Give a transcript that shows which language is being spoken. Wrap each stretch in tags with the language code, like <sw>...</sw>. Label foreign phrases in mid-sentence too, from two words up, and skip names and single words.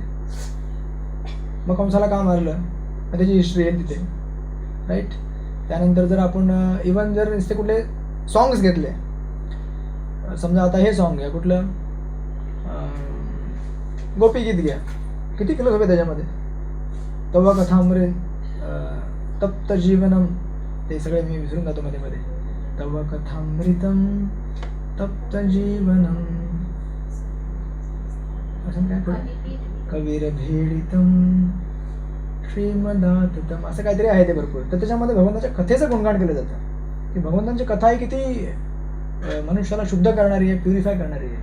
<mr>मग कंसाला का मारलं, मग त्याची हिस्ट्री आहे तिथे, राईट. त्यानंतर जर आपण इवन जर नुसते कुठले सॉंग्स घेतले, समजा आता हे सॉन्ग घ्या, कुठलं गोपी गीत घ्या, किती फिलॉसॉफी आहे त्याच्यामध्ये.</mr> <sa>तव कथामृत, तप्त जीवनम,</sa> <mr>ते सगळे मी विसरून जातो मध्ये मध्ये.</mr> <sa>तव कथामृतम तप्त जीवनम,</sa> <mr>असं काय पुढे,</mr> <sa>कवीर भेडितम श्रीमदाततम,</sa> <mr>असं काहीतरी आहे ते भरपूर. तर त्याच्यामध्ये भगवंताच्या कथेचं गुणगान केलं जातं की भगवंतांची कथा ही किती मनुष्याला शुद्ध करणारी आहे, प्युरिफाय करणारी आहे.</mr>